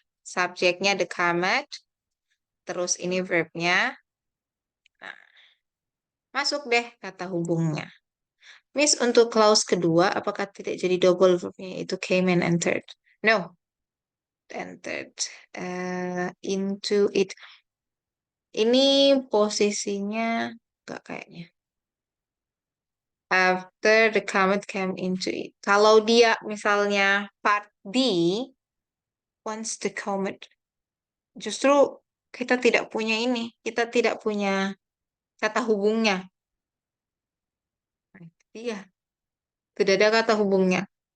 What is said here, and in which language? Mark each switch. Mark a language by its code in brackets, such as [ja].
[id] Subjeknya [en] the comet, [id] terus ini verbnya. Nah, masuk deh kata hubungnya. Miss, untuk clause kedua, apakah tidak jadi double verbnya itu [en] came and entered? No, entered into it. [id] Ini posisinya enggak kayaknya. [en] After the comet came into it. [id] Kalau dia misalnya part D, [en] once the comet, [id] justru kita tidak punya ini, kita tidak punya kata hubungnya. Iya, tidak ada kata hubungnya.